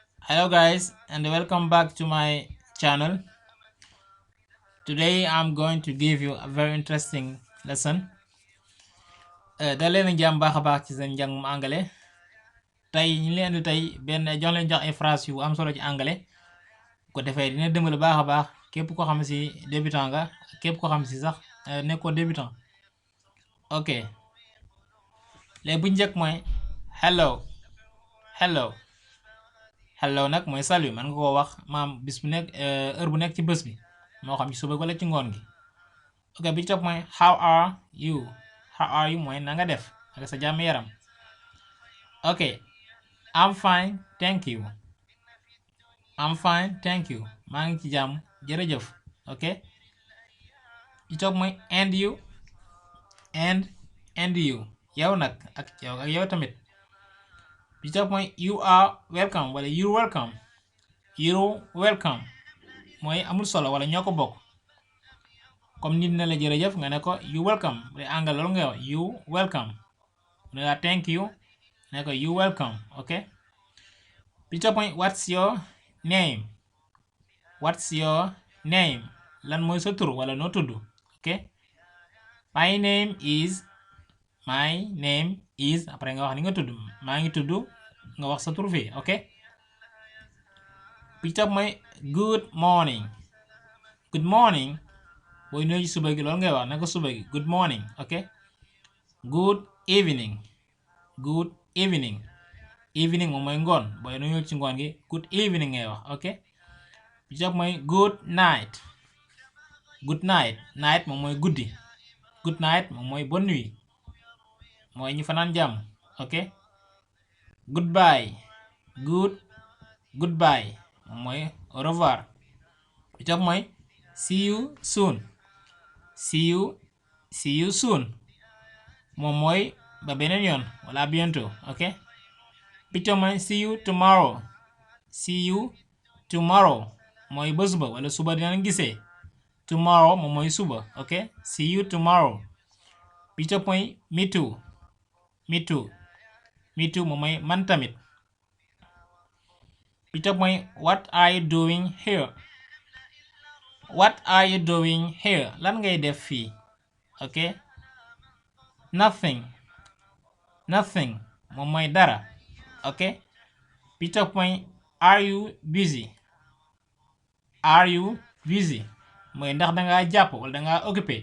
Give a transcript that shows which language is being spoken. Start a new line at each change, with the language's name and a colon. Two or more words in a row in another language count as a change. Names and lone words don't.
English: Hello guys and welcome back to my channel. Today I'm going to give you a very interesting lesson.
Wolof: Da leen jàmm baax a baax ci seen njàngum anglais. Tey ñu leen di tey benn jox leen jox ay phrase yu am solo ci anglais. Ko defee dina dimbali baax a baax képp ko xam si débutant nga képp ko xam si sax nekkoo débutant. Ok léegi bu njëkk mooy
English: hello hello hello
Wolof: nag mooy salut man nga koo wax maam bis bu nekk heure bu nekk ci bés bi moo xam ci suba wala ci ngoon gi. Ok bi ci topp mooy
English: how are you
Wolof: mooy na nga def ak sa jàmm yaram.
English: Ok I'm fine thank you
Wolof: maa ngi ci jàmm jërëjëf. Ok bi ci topp mooy
English: and you
Wolof: yow nag ak yow tamit. bi ci topp mooy
English: you are welcome
Wolof: wala
English: you're welcome
Wolof: mooy amul solo wala ñoo ko bokk. comme nit na la jërëjëf nga ne ko
English: you welcome
Wolof: bu dee anglais loolu nga wax
English: you welcome
Wolof: ne la
English: thank you
Wolof: ne ko
English: you welcome.
Wolof: ok bi topp mooy
English: what's your name
Wolof: lan mooy sa tur wala noo tudd.
English: ok my name is
Wolof: après nga wax ni nga tudd maa ngi tudd nga wax sa tur fii. ok bi topp mooy
English: good morning
Wolof: booy nuyu ci suba gi loolu ngay wax naka suba gi
English: good morning. ok good evening
Wolof: moom mooy ngoon booy nuyu ci ngoon gi
English: good evening
Wolof: ngay wax. ok bi ci mooy
English: good night night
Wolof: moom mooy guddi
English: good night
Wolof: moom mooy
French: bonne nuit
Wolof: mooy ñu fanaan jàmm.
English: ok goodbye
Wolof: moom mooy
French: au revoir.
Wolof: bi ci mooy
English: see you soon
Wolof: moom mooy ba beneen yoon wala bientôt. ok bi ci mooy
English: see you tomorrow
Wolof: mooy ba suba wala suba dinañ gisee. tomorrow moom mooy suba.
English: ok see you tomorrow.
Wolof: bi ci mooy
English: me too
Wolof: moom mooy man tamit. bi ci mooy
English: what are you doing here
Wolof: lan ngay def fii.
English: ok nothing
Wolof: moom mooy dara. ok bi ci mooy
English: are you busy
Wolof: mooy ndax dangaa jàpp wala dangaa occupé.